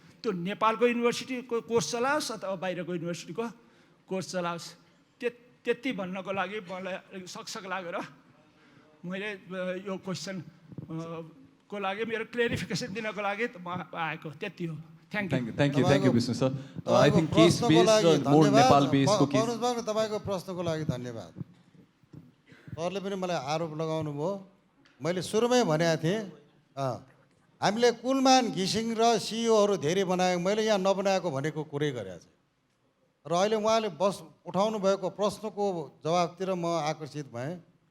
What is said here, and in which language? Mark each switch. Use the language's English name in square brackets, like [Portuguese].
[Nepali] त्यो नेपालको युनिभर्सिटीको कोर्स चलाओस् अथवा बाहिरको युनिभर्सिटीको कोर्स चलाओस्। त्यति भन्नको लागि मलाई सकसक लागेर मैले यो क्वेसन को लागि मेरो क्लेरिफिकेसन दिनको लागि म आएको, त्यति हो। [English] Thank you, Vishnu sir. I think case based, more Nepal based को case. [Nepali] तपाईको प्रश्नको लागि धन्यवाद। सरले पनि मलाई आरोप लगाउनु भयो। मैले सुरुमै भनेको थिएँ हामीले कुलमान घिसिङ र सिइओहरू धेरै बनायौँ, मैले यहाँ नबनाएको भनेको कुरै गरेको छु। र अहिले उहाँले उठाउनु भएको प्रश्नको जवाबतिर म आकर्षित भएँ।